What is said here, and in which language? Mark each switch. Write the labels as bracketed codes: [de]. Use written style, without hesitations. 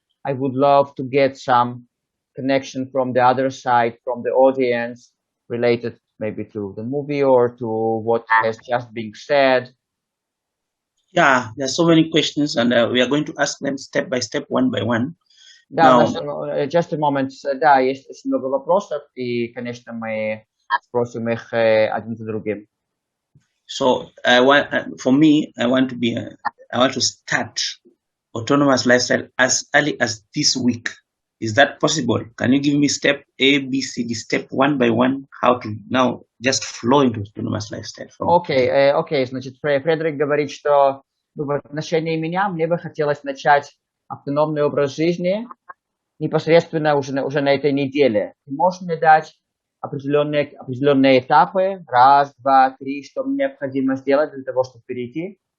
[en] I would love to get some connection from the other side, from the audience, related maybe to the movie or to what has just been said. Yeah, there are so many questions, and we are going to ask them step by step, one by one. [ru] Да, [en] Now, just a moment. [ru] Да, есть очень много вопросов, и, конечно, мы спросим их один за другим. [en] so for me, I want to start autonomous lifestyle as early as this week. Is that possible? Can you give me step A, B, C, D, step one by one, how to now just flow into autonomous lifestyle? [ru] Окей, значит, Фредерик говорит, что в отношении меня мне бы хотелось начать автономный образ жизни непосредственно уже на этой неделе. Ты можешь мне дать определенные этапы, 1, 2, 3, что мне необходимо сделать для того, чтобы перейти?